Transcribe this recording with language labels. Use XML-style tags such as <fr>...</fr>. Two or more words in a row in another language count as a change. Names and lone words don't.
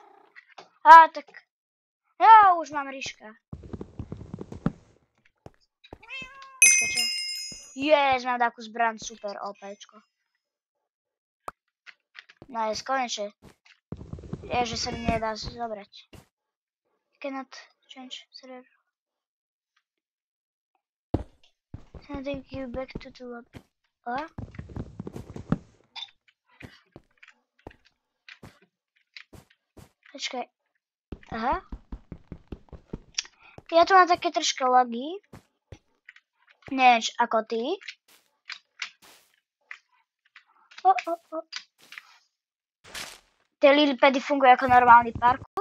<sk>Á, tak... Ja už mám Ríška. Počkaj, čo? Yes, mám takú zbraň, super OPčko. Nice, konečne. Je, že sa mi nedá zobrať.</sk> <en>Cannot change server. Sending you back to the lobby.</en> <sk>Počkaj. Aha. Ja tu mám také troška lagy. Neviem, ako ty. Tie lilipedy fungujú ako normálny parkour.</sk>